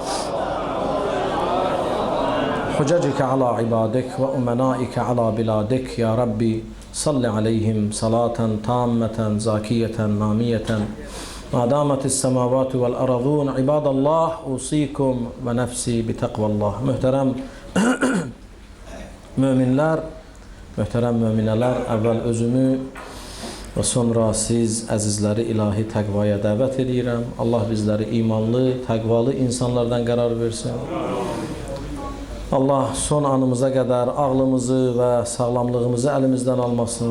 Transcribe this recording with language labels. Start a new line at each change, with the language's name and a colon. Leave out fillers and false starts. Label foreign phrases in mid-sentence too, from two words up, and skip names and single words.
Arabic: حججك على عبادك وأمنائك على بلادك يا ربي صل عليهم صلاة تامة زاكية نامية ما دامت السماوات والأرضون. عباد الله أوصيكم ونفسي بتقوى الله.
Azerbaijani: Muhterem müminler, muhterem mümineler, evvel özümü ve sonra siz əzizləri ilahi təqvaya dəvət edirəm. Allah bizləri imanlı, təqvalı insanlardan qərar versin. Allah son anımıza qədər ağlımızı və sağlamlığımızı əlimizdən almasın.